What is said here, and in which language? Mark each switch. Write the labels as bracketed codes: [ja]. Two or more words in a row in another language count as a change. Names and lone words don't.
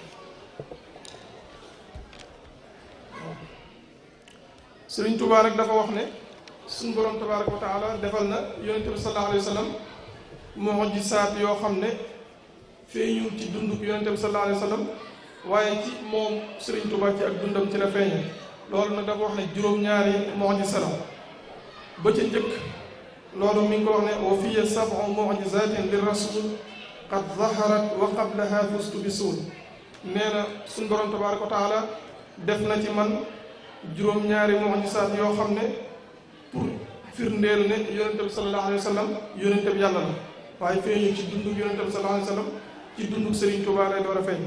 [wo] Serigne Touba rek dafa wax ne suñu borom [ar] تبارك وتعالى [wo] defal na yonente bi [ar] صلى الله عليه وسلم [wo] mu'jisaat yoo xam ne feeñul ci dunduk yonente bi [ar] صلى الله عليه وسلم [wo] waaye ci moom Serigne Touba ci ak dundam ci la feeñe. loolu nag dafa wax ne juróom-ñaari mu'jiza la. ba ca njëkk loolu mi ngi ko wax ne [ar] وفيّ سبع معجزات للرسول قد ظهرت وقبلها فسطو بسول. [wo] nee na suñu borom [ar] تبارك وتعالى [wo] def na ci man juróom-ñaari mu'jizaat yoo xam ne pour firndeel ne yonente bi [ar] صلى الله عليه وسلم [wo] yonente bi yàlla la waaye feeñu ci dunduk yonente bi [ar] صلى الله عليه وسلم [wo] ci dunduk Serigne Touba lay door a feeñ.